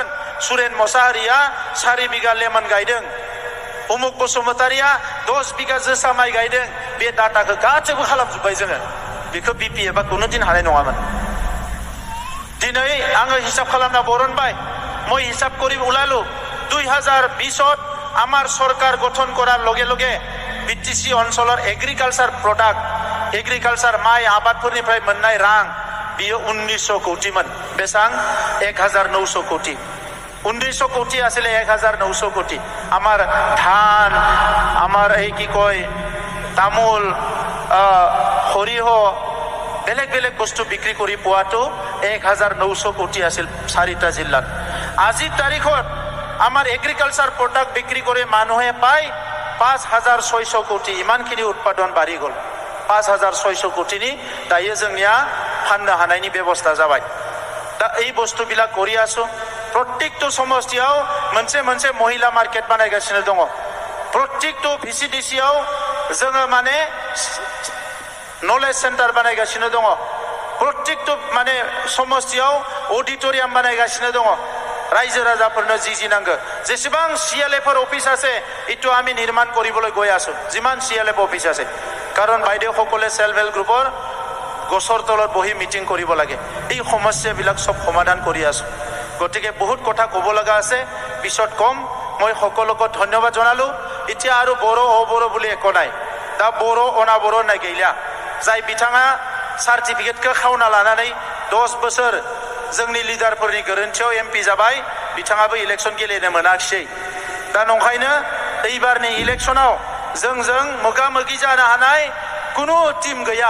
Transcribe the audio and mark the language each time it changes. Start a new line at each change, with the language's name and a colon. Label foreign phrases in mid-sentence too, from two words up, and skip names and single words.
Bodo: सुरेन मोसाहारिया 4 बिगा लेमन गायदों, उमुक बसुमतारिया 10 बिगा जोसा माइ गायदों। बे डाटाखौ गासैबो खालामजोब्बाय जोङो। बेखौ बिपिएफआ कुनु दिन हानाय नङामोन। दिनै आङो हिसाब खालामना बरनबाय।
Assamese: মই হিসাব কৰি ওলালো 2020ত আমাৰ চৰকাৰ গঠন কৰাৰ লগে বিটিসি অঞ্চলৰ
English: agriculture product,
Assamese: এগ্ৰিকালচাৰ মাই
Bodo: आबादफोरनिफ्राय मोननाय रां बियो 1900 कोटीमोन। बेसां 1900 कोटी। 1900 कोटी आছিলে 1900 कोटी।
Assamese: আমাৰ ধান, আমাৰ এই কি কয় তামোল, সৰিয়হ, বেলেগ বস্তু বিক্ৰী কৰি পোৱাটো 1900 কোটি আছিল 4টা জিলাত। আজিৰ তাৰিখত আমাৰ
English: agriculture product
Assamese: বিক্ৰী কৰি মানুহে পায় 5600 কোটি। ইমানখিনি উৎপাদন বাঢ়ি গ'ল।
Bodo: 5600 কোটিनि दायो जोंनिया फाननो हानायनि बेबस्था जाबाय।
Assamese: दा এই বস্তুবিলাক কৰি আছো।
Bodo: प्रत्येकটো समस्थियाव मोनसे महिला मार्केट बानायगासिनो दङ। प्रत्येकটো भिसिडिसियाव जोङो माने
English: knowledge centre
Bodo: बानायगासिनो दङ। प्रत्येकটো माने समस्थियाव अडिटोरियाम बानायगासिनो दङ। रायजो राजाफोरनो जी नांगौ जेसेबां
Assamese: CLFৰ অফিস আছে এইটো আমি নিৰ্মাণ কৰিবলৈ গৈ আছো। যিমান CLF অফিস আছে, কাৰণ বাইদেউসকলে
English: self help group
Assamese: গছৰ তলত বহি মিটিং কৰিব লাগে। এই সমস্যাবিলাক সব সমাধান কৰি আছো। গতিকে বহুত কথা ক'ব লগা আছে, পিছত কম। মই সকলোকে ধন্যবাদ জনালো। এতিয়া আৰু বড়ো বুলি একো নাই।
Bodo: दा बर' अना बर' होननाय गैला। जाय बिथाङा सार्टिफिकेटखौ खावना लानानै 10 बोसोर जोंनि लिडारफोरनि गोरोन्थियाव MP जाबाय, बिथाङाबो इलेक्सन गेलेनो मोनाखिसै। दा नंखायनो एबारनि इलेक्सनाव जोंजों मोगा-मोगि जानो हानाय कुनु टीम गैया।